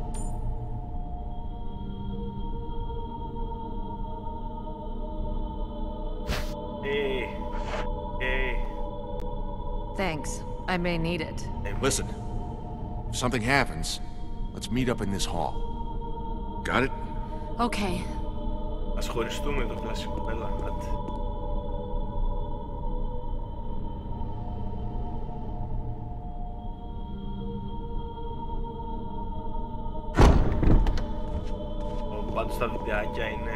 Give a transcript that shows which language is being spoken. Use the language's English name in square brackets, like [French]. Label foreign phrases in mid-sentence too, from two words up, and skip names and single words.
[English] Hey. Thanks. I may need it. Listen, if something happens, let's meet up in this hall. Got it? Okay. [Greek] Ας χωριστούμε το κλασικό. Έλα, άντε. Πάντως τα βιντεάκια είναι...